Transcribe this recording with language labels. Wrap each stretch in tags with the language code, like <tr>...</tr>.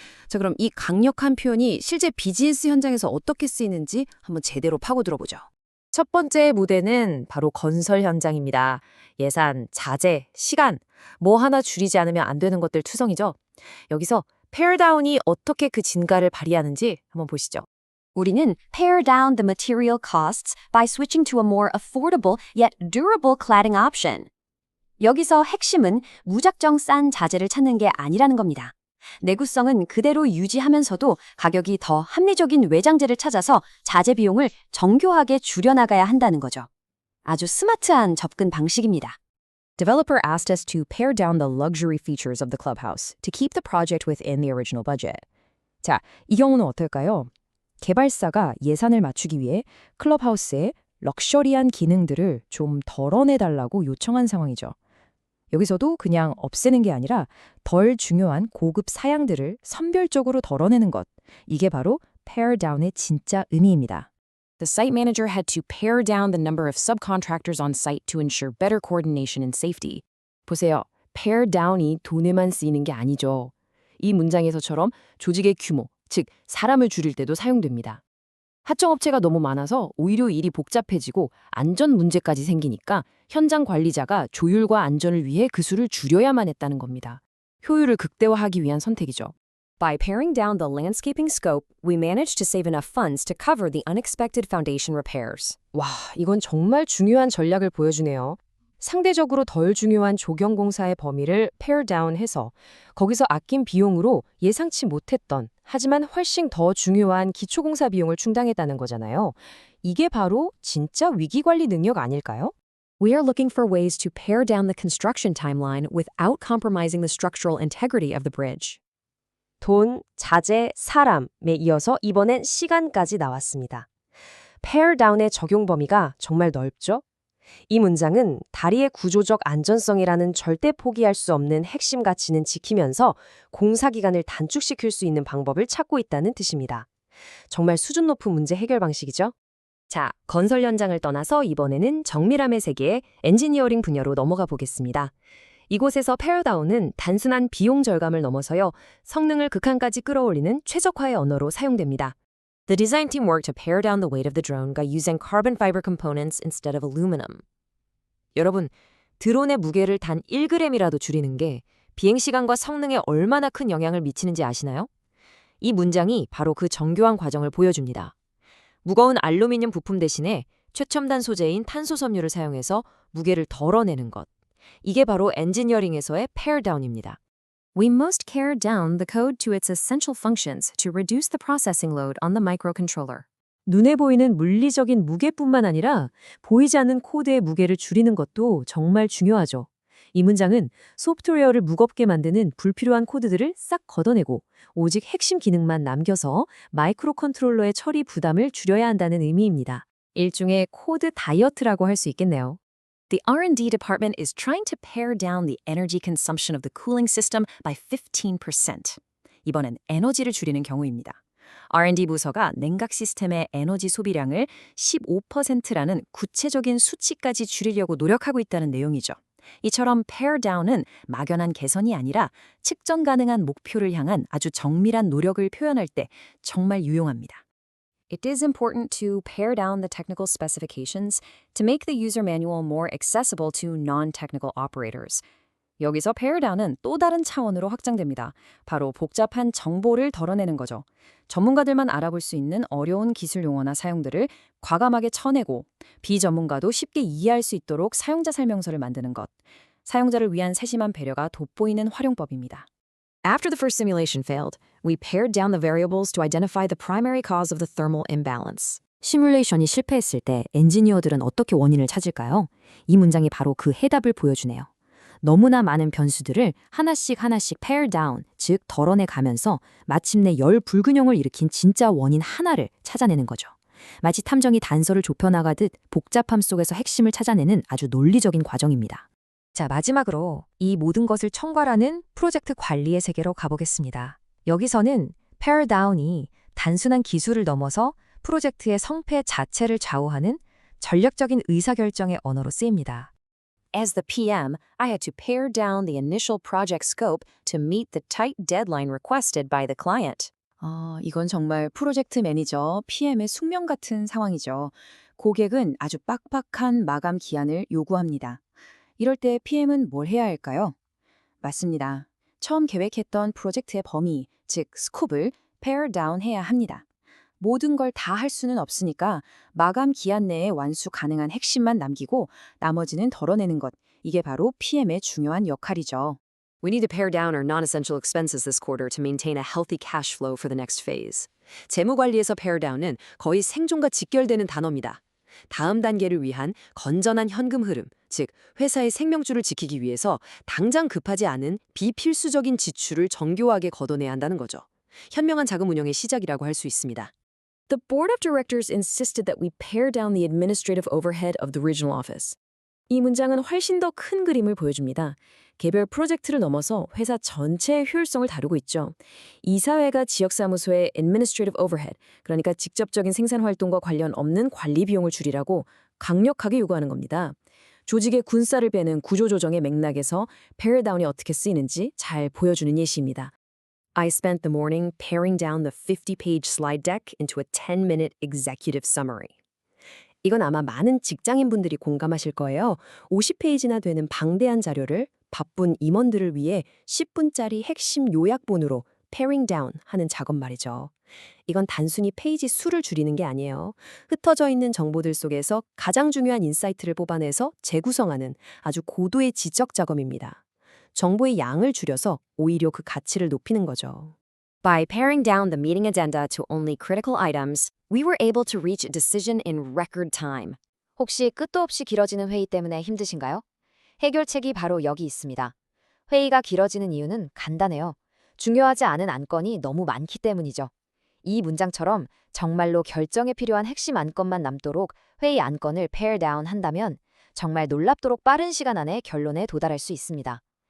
<ko>자, 그럼 이 강력한 표현이 실제 비즈니스 현장에서 어떻게 쓰이는지 한번 제대로 파고들어보죠. 첫 번째 무대는 바로 건설 현장입니다. 예산, 자재, 시간, 뭐 하나 줄이지 않으면 안 되는 것들 투성이죠. 여기서 pare down이 어떻게 그 진가를 발휘하는지 한번 보시죠. 우리는</ko> <en>pare down the material costs by switching to a more affordable yet durable cladding option.</en> <ko>여기서 핵심은 무작정 싼 자재를 찾는 게 아니라는 겁니다. 내구성은 그대로 유지하면서도 가격이 더 합리적인 외장재를 찾아서 자재 비용을 정교하게 줄여나가야 한다는 거죠. 아주 스마트한 접근 방식입니다.</ko> <en>Developer asked us to pare down the luxury features of the clubhouse to keep the project within the original budget.</en> <ko>자, 이 경우는 어떨까요? 개발사가 예산을 맞추기 위해 클럽하우스의 럭셔리한 기능들을 좀 덜어내달라고 요청한 상황이죠. 여기서도 그냥 없애는 게 아니라 덜 중요한 고급 사양들을 선별적으로 덜어내는 것. 이게 바로 pare down의 진짜 의미입니다.</ko> <en>The site manager had to pare down the number of subcontractors on site to ensure better coordination and safety.</en> <ko>보세요. pare down이 돈에만 쓰이는 게 아니죠. 이 문장에서처럼 조직의 규모, 즉 사람을 줄일 때도 사용됩니다. 하청업체가 너무 많아서 오히려 일이 복잡해지고 안전 문제까지 생기니까 현장 관리자가 조율과 안전을 위해 그 수를 줄여야만 했다는 겁니다. 효율을 극대화하기 위한 선택이죠.</ko> <en>By paring down the landscaping scope, we managed to save enough funds to cover the unexpected foundation repairs.</en> <ko>와, 이건 정말 중요한 전략을 보여주네요. 상대적으로 덜 중요한 조경공사의 범위를 pare down 해서 거기서 아낀 비용으로 예상치 못했던 하지만 훨씬 더 중요한 기초공사 비용을 충당했다는 거잖아요. 이게 바로 진짜 위기관리 능력 아닐까요?</ko> <en>We are looking for ways to pare down the construction timeline without compromising the structural integrity of the bridge.</en> <ko>돈, 자재, 사람에 이어서 이번엔 시간까지 나왔습니다. pare down의 적용 범위가 정말 넓죠? 이 문장은 다리의 구조적 안전성이라는 절대 포기할 수 없는 핵심 가치는 지키면서 공사 기간을 단축시킬 수 있는 방법을 찾고 있다는 뜻입니다. 정말 수준 높은 문제 해결 방식이죠? 자, 건설 현장을 떠나서 이번에는 정밀함의 세계의 엔지니어링 분야로 넘어가 보겠습니다. 이곳에서 pare down은 단순한 비용 절감을 넘어서요, 성능을 극한까지 끌어올리는 최적화의 언어로 사용됩니다.</ko> <en>The design team worked to pare down the weight of the drone by using carbon fiber components instead of aluminum.</en> <ko>여러분, 드론의 무게를 단 1g이라도 줄이는 게 비행시간과 성능에 얼마나 큰 영향을 미치는지 아시나요? 이 문장이 바로 그 정교한 과정을 보여줍니다. 무거운 알루미늄 부품 대신에 최첨단 소재인 탄소 섬유를 사용해서 무게를 덜어내는 것. 이게 바로 엔지니어링에서의 pare down입니다.</ko> <en>We most pare down the code to its essential functions to reduce the processing load on the microcontroller.</en> <ko>눈에 보이는 물리적인 무게뿐만 아니라 보이지 않는 코드의 무게를 줄이는 것도 정말 중요하죠. 이 문장은 소프트웨어를 무겁게 만드는 불필요한 코드들을 싹 걷어내고 오직 핵심 기능만 남겨서 마이크로 컨트롤러의 처리 부담을 줄여야 한다는 의미입니다. 일종의 코드 다이어트라고 할 수 있겠네요.</ko> <en>The R&D department is trying to pare down the energy consumption of the cooling system by 15%.</en> <ko>이번엔 에너지를 줄이는 경우입니다. R&D 부서가 냉각 시스템의 에너지 소비량을 15%라는 구체적인 수치까지 줄이려고 노력하고 있다는 내용이죠. 이처럼 pare down은 막연한 개선이 아니라 측정 가능한 목표를 향한 아주 정밀한 노력을 표현할 때 정말 유용합니다.</ko> <en>It is important to pare down the technical specifications to make the user manual more accessible to non-technical operators.</en> <ko>여기서 pare down은 또 다른 차원으로 확장됩니다. 바로 복잡한 정보를 덜어내는 거죠. 전문가들만 알아볼 수 있는 어려운 기술 용어나 사용들을 과감하게 쳐내고 비전문가도 쉽게 이해할 수 있도록 사용자 설명서를 만드는 것. 사용자를 위한 세심한 배려가 돋보이는 활용법입니다.</ko> <en>After the first simulation failed, we pared down the variables to identify the primary cause of the thermal imbalance.</en> <ko>시뮬레이션이 실패했을 때 엔지니어들은 어떻게 원인을 찾을까요? 이 문장이 바로 그 해답을 보여주네요. 너무나 많은 변수들을 하나씩 pare down, 즉 덜어내 가면서 마침내 열 불균형을 일으킨 진짜 원인 하나를 찾아내는 거죠. 마치 탐정이 단서를 좁혀나가듯 복잡함 속에서 핵심을 찾아내는 아주 논리적인 과정입니다. 자, 마지막으로 이 모든 것을 총괄하는 프로젝트 관리의 세계로 가보겠습니다. 여기서는 pare down이 단순한 기술을 넘어서 프로젝트의 성패 자체를 좌우하는 전략적인 의사결정의 언어로 쓰입니다.</ko> <en>As the PM, I had to pare down the initial project scope to meet the tight deadline requested by the client.</en> <ko>이건 정말 프로젝트 매니저, PM의 숙명 같은 상황이죠. 고객은 아주 빡빡한 마감 기한을 요구합니다. 이럴 때 PM은 뭘 해야 할까요? 맞습니다. 처음 계획했던 프로젝트의 범위, 즉 스콥을 pare down 해야 합니다. 모든 걸 다 할 수는 없으니까 마감 기한 내에 완수 가능한 핵심만 남기고 나머지는 덜어내는 것. 이게 바로 PM의 중요한 역할이죠.</ko> <en>We need to pare down our non-essential expenses this quarter to maintain a healthy cash flow for the next phase.</en> <ko>재무 관리에서 pare down은 거의 생존과 직결되는 단어입니다. 다음 단계를 위한 건전한 현금 흐름, 즉 회사의 생명줄을 지키기 위해서 당장 급하지 않은 비필수적인 지출을 정교하게 걷어내야 한다는 거죠. 현명한 자금 운영의 시작이라고 할 수 있습니다.</ko> <en>The board of directors insisted that we pare down the administrative overhead of the regional office.</en> <ko>이 문장은 훨씬 더 큰 그림을 보여줍니다. 개별 프로젝트를 넘어서 회사 전체의 효율성을 다루고 있죠. 이사회가 지역사무소의 administrative overhead, 그러니까 직접적인 생산활동과 관련 없는 관리 비용을 줄이라고 강력하게 요구하는 겁니다. 조직의 군사를 빼는 구조조정의 맥락에서 pare down이 어떻게 쓰이는지 잘 보여주는 예시입니다.</ko> <en>I spent the morning paring down the 50-page slide deck into a 10-minute executive summary.</en> <ko>이건 아마 많은 직장인분들이 공감하실 거예요. 50페이지나 되는 방대한 자료를 바쁜 임원들을 위해 10분짜리 핵심 요약본으로 paring down 하는 작업 말이죠. 이건 단순히 페이지 수를 줄이는 게 아니에요. 흩어져 있는 정보들 속에서 가장 중요한 인사이트를 뽑아내서 재구성하는 아주 고도의 지적 작업입니다. 정보의 양을 줄여서 오히려 그 가치를 높이는 거죠.</ko> <en>By paring down the meeting agenda to only critical items, we were able to reach a decision in record time.</en> <ko>혹시 끝도 없이 길어지는 회의 때문에 힘드신가요? 해결책이 바로 여기 있습니다. 회의가 길어지는 이유는 간단해요. 중요하지 않은 안건이 너무 많기 때문이죠. 이 문장처럼 정말로 결정에 필요한 핵심 안건만 남도록 회의 안건을 pare down 한다면 정말 놀랍도록 빠른 시간 안에 결론에 도달할 수 있습니다.</ko>